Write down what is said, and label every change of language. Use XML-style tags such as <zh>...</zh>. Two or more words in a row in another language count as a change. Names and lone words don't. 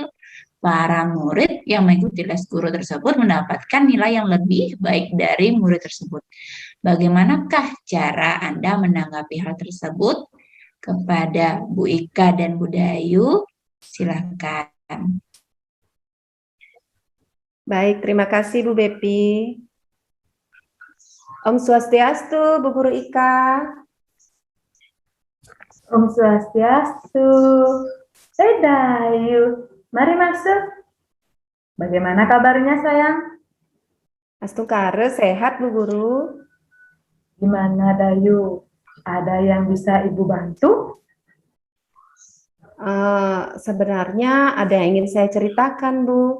<id>Para murid yang mengikuti les guru tersebut mendapatkan nilai yang lebih baik dari murid tersebut. Bagaimanakah cara Anda menanggapi hal tersebut? Kepada Bu Ika dan Bu Dayu, silakan. Baik, terima kasih Bu Bepi. Om Swastiastu, Bu Guru Ika. Om Swastiastu. Dayu, mari masuk. Bagaimana kabarnya sayang? Astungkare, sehat Bu Guru? Gimana Dayu? Ada yang bisa Ibu bantu? Sebenarnya ada yang ingin saya ceritakan Bu.</id>